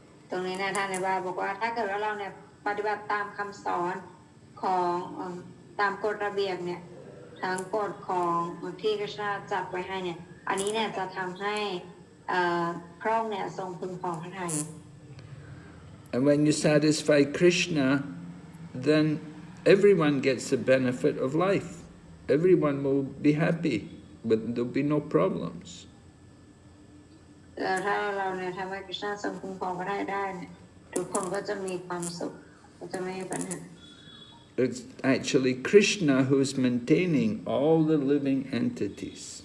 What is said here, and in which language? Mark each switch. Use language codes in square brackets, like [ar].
[th] ตรงนี้นะท่านในบาบอกว่าถ้าเกิดว่าเราเนี่ยปฏิบัติตามคำสอนของตามกฎระเบียบเนี่ยทั้งกฎของที่พระเจ้าจัดไว้ให้เนี่ยอันนี้เนี่ยจะทำให้พระองค์เนี่ยทรงพึงพอพระทัย [en] And when you satisfy Krishna, then everyone gets the benefit of life. Everyone will be happy, but there'll be no problems. [th] แล้วถ้าเราเนี่ยทำให้พระเจ้าทรงพึงพอพระทัยได้เนี่ยทุกคนก็จะมีความสุขก็จะไม่มีปัญหา [en] It's actually Krishna who's maintaining all the living entities.